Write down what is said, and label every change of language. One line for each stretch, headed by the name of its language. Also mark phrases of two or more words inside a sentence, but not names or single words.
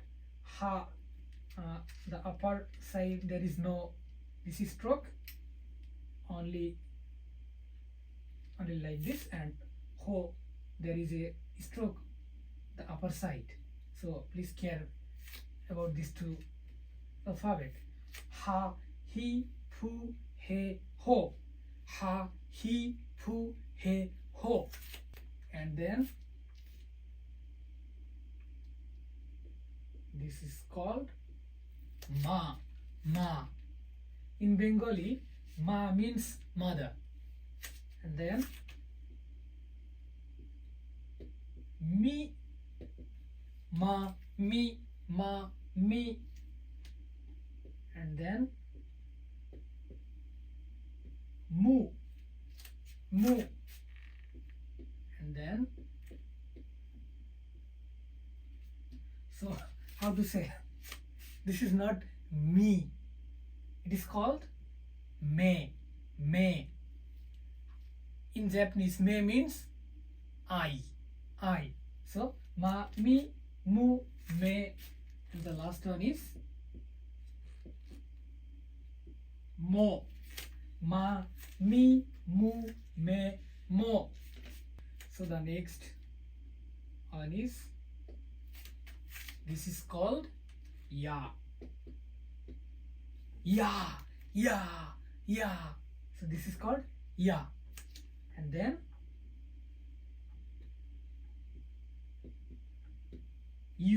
English: Ha, the upper side there is no this is stroke, only like this, and ho there is a stroke the upper side. So please care about these two alphabet.
Japanese: Ha, he, pu, he, ho. Ha, he, pu, he, ho.
English: And then this is called ma.
Japanese: Ma.
English: In Bengali, ma means mother. And then
Japanese: mi, ma, mi, ma, mi.
English: And then
Japanese: mu, mu.
English: And then, so how to say? This is not me. It is called me. Me. In Japanese, me means I. I.
Japanese: So ma, mi, mu, me.
English: And the last one is mo.
Japanese: Ma, mi, mu, me, mo.
English: So the next one is, this is called ya.
Japanese: Ya, ya, ya.
English: So this is called ya. And then you.